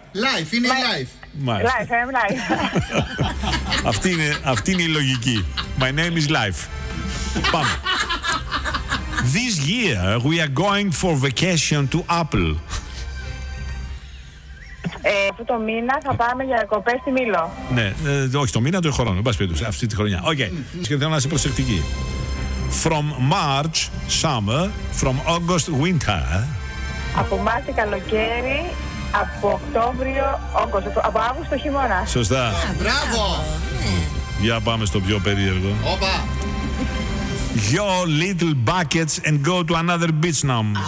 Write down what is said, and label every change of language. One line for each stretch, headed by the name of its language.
English: Life,
Greek: είναι
English: life.
Greek: Μάλιστα.
English: Life, I'm life.
Greek: αυτή είναι η λογική.
English: My name is life.
Greek: Πάμε.
English: This year we are going for vacation to Apple.
Greek: Αυτό το μήνα θα πάμε για διακοπές στη Μήλο. Ναι, όχι το μήνα, το χρόνο, εν πάση περιπτώσει, αυτή τη χρονιά. Οκ, και θέλω να είσαι προσεκτική.
English: From March, summer, from August, winter.
Greek: Από Μάρτιο, καλοκαίρι, από Οκτώβριο, όγκο, από Αύγουστο, χειμώνα. Σωστά. Μπράβο! Για πάμε στο πιο περίεργο. Όπα!
English: Your little buckets and go to another beach now.